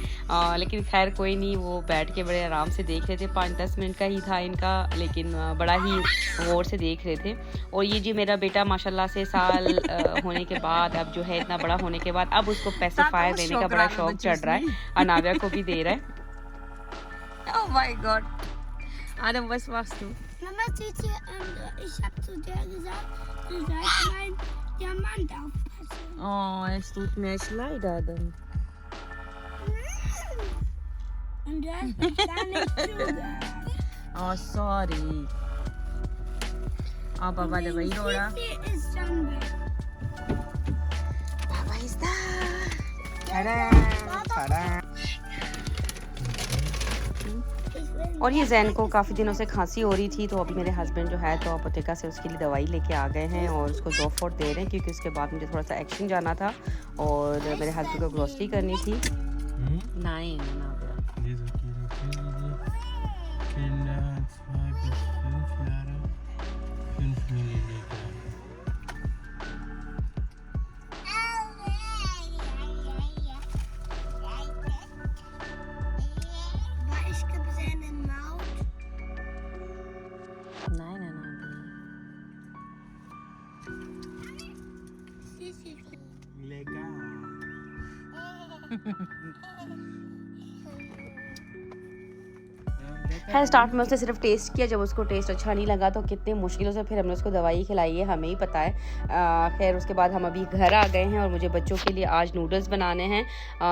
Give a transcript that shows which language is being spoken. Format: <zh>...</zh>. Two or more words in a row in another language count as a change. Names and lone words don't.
<hi>लेकिन खैर कोई नहीं, वो बैठ के बड़े आराम से देख रहे थे। 5-10 मिनट का ही था इनका, लेकिन बड़ा ही गौर से देख रहे थे। और ये जी मेरा बेटा माशाल्लाह से साल होने के बाद, अब जो है इतना बड़ा होने के बाद, अब उसको पेसिफायर देने का बड़ा शौक चढ़ रहा है। अनाबिया को भी दे रहा है।</hi> <en>Oh my God.</en> <de>Adam, was machst du? Mama, Titi, ich habe zu dir gesagt, du sollst meinen Diamant aufpassen. Oh, es tut mir echt leid, Adam. Und du hast mich gar nicht zugehört.</de> <en>Oh, sorry.</en> <de>Oh, Baba, der war hier, oder? Titi ist schon weg. Baba ist da. Tada. Tada.</de> <hi>और ये जैन को काफ़ी दिनों से खांसी हो रही थी, तो अभी मेरे हस्बैंड जो है तो अपोतेका से उसके लिए दवाई लेके आ गए हैं और उसको जोफोर्ट दे रहे हैं, क्योंकि उसके बाद मुझे थोड़ा सा एक्शन जाना था और मेरे हस्बैंड को ग्रोसरी करनी थी।</hi> <de>Nein, Diese Kinder 2 bis 5 Jahre 5 Milliliter. Aber ich gebe seine Maut. nein, nein, nein. Sisi. Legal.</de> <hi>खैर स्टार्ट में उसने सिर्फ टेस्ट किया, जब उसको टेस्ट अच्छा नहीं लगा तो कितनी मुश्किलों से फिर हमने उसको दवाई खिलाई है, हमें ही पता है। खैर उसके बाद हम अभी घर आ गए हैं और मुझे बच्चों के लिए आज नूडल्स बनाने हैं।</hi>